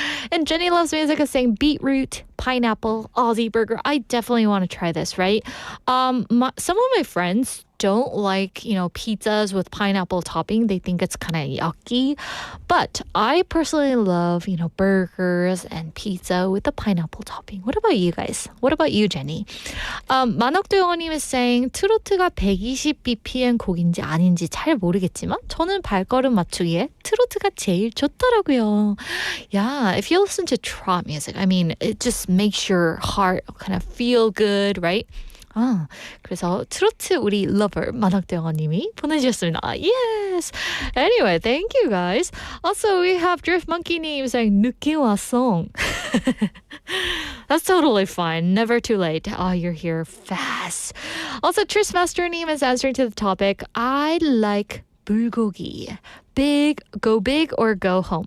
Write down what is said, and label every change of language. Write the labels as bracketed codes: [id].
[en] And Jenny Loves Music is saying beetroot, pineapple, Aussie burger. I definitely want to try this, right? Some of my friends don't like, pizzas with pineapple topping. They think it's kind of yucky. But I personally love, burgers and pizza with the pineapple topping. What about you guys? What about you, Jenny? [ko] 만옥도 영어님 [en] is saying [ko] 트로트가 120 BPM 곡인지 아닌지 잘 모르겠지만 저는 발걸음 맞추기에 트로트가 제일 좋더라고요. [en] Yeah, if you listen to trot music, I mean, it just makes your heart kind of feel good, right? [ko] 그래서 트로트 우리 러버 만학대영아님이 보내주셨습니다. [en] Yes. Anyway, thank you guys. Also, we have Drift Monkey님 saying [ko] 늦게 왔어. [en] That's totally fine. Never too late. You're here fast. Also, Tristmaster님 is answering to the topic. I like 불고기. Go big or go home.